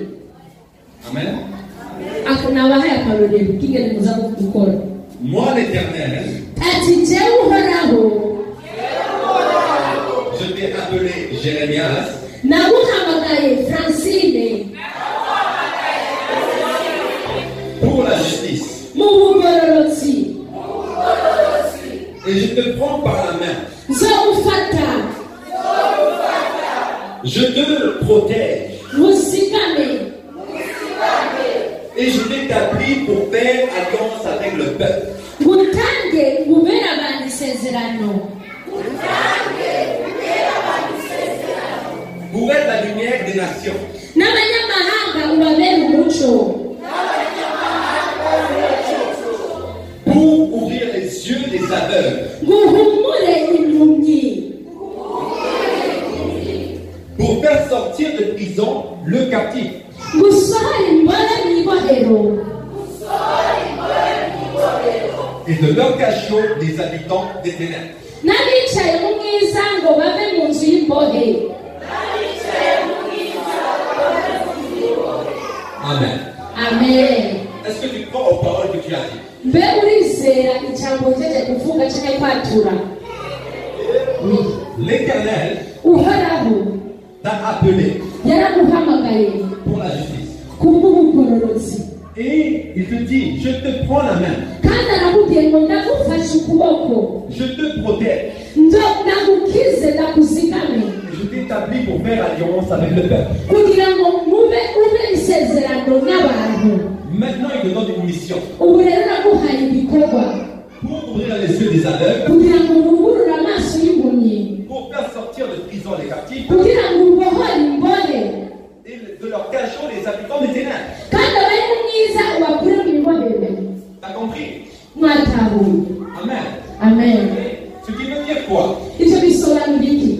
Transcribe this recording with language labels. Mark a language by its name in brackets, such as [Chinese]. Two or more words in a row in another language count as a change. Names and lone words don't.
[French] Amen. [Rundi] Nabahaye akarorero k'ingene muza gukora. [French] Moi, l'Éternel, [Rundi] Ati jewe uhoraho [French] je t'ai appelé Jérémias. [Rundi] naguhamagaye Francine [French] Pour la justice. [Rundi] mu bugororotsi, [French] Et je te prends par la main. [Rundi] nzogufata [French] Je te protège. [Rundi] musigame, [French] Et je t'établis pour faire alliance avec le peuple. [Rundi] ngutange ngubere abandi isezerano, [French] Pour être la lumière des nations. [Rundi] n'abanyamahanga ubabere umuco, [French] Pour ouvrir les yeux des aveugles. [Rundi] nguhumure impumyi, [French] Pour faire sortir de prison le captif. [Rundi] ngusohore imbore mu ibohero, [French] Et de leur cachot des habitants des ténèbres. [Rundi] n'abicaye mu mwiza ngo bave mu nzu y'imbohe. [French] Amen. Amen. Est-ce que tu crois aux paroles que tu as dites? [Rundi] Mbe urizera ijambo ryeje kuvuga cyangwa kwatura? [French] L'Éternel [Rundi] Uhoraho [French] t'a appelé [Rundi] yaraguhamagaye [French] pour la justice. [Rundi] kubw'ubugororotsi, [French] Et il te dit, je te prends la main. [Rundi] kandi arakubwiye ngo ndagufashe ukuboko, [French] Je te protège. [Rundi] ndagukize ndakuzigame, [French] Je t'établis pour faire alliance avec le peuple. [Rundi] kugira ngo ube isezerano n'abantu. [French] Maintenant, il te donne une mission. [Rundi] Ubu rero naguhaye ibikorwa [French] Pour ouvrir les yeux des aveugles. [Rundi] kugira ngo urubure amaso y'impumyi, [French] Pour faire sortir de prison les captifs. [Rundi] kugira ngo ubohore imbohe, [French] Et de leur cachot les habitants des ténèbres. [Rundi] kandi abari mu mwiza ubakure mu ibohero. [French] T'as compris? [Rundi] Mwatahuye? [French] Amen. Amen. Ce qui veut dire quoi? [Rundi] Ibyo bisobanura iki?